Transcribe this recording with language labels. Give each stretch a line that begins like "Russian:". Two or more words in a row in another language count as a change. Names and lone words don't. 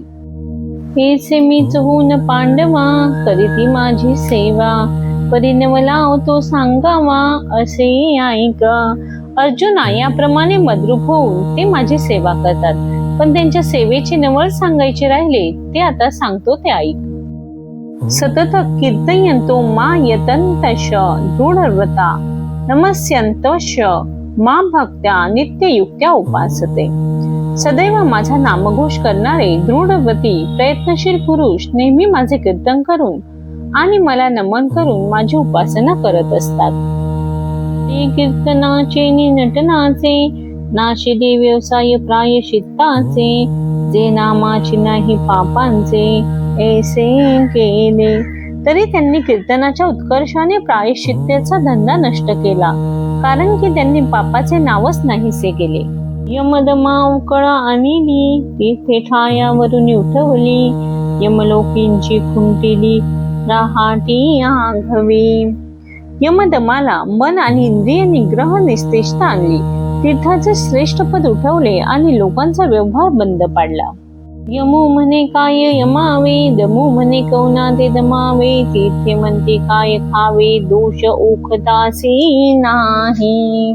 Marathi: हेसे मी चहून पांडवा करीती माझी सेवा परिणवला तो सांगावा असे ऐका. अर्जुना याप्रमाणे मद्रूप होऊन ते माझी सेवा करतात, पण त्यांच्या सेवेची नवल सांगायचे राहिले ते आता सांगतो ते ऐक.
Sanskrit: सतत कीर्तयन्तो मा यतन्तश दृढव्रता नमस्यन्तश मा भक्त्या नित्ययुक्त्या उपासते.
Marathi: सदैव माझा नामघोष करणारे दृढव्रती प्रयत्नशील पुरुष नेहमी माझे कीर्तन करून आणि मला नमन करून माझी उपासना करत असतात. ते कीर्तनाचे नि नटनाचे नाशिले व्यवसाय प्रायश्चित्ताचे जे नामाचे नाही पापांचे ऐसे केले. तरी त्यांनी कीर्तनाच्या उत्कर्षाने प्रायश्चित्ताचा धंदा नष्ट केला, कारण की त्यांनी पापाचे नावच नाहीसे केले. यमदमा उकळा आणली तीर्थे ठायावरून उठवली यमलोकींची खुंटिली राहाटी आघवी. यमदमाला मन आणि इंद्रिय निग्रह निस्तेजता आणली, तीर्थाचे श्रेष्ठ पद उठवले आणि लोकांचा व्यवहार बंद पाडला. यमो म्हणे काय यमावे दमो म्हणे कौनादे दमावे तीर्थे म्हणते काय खावे दोष ओखतासी नाही.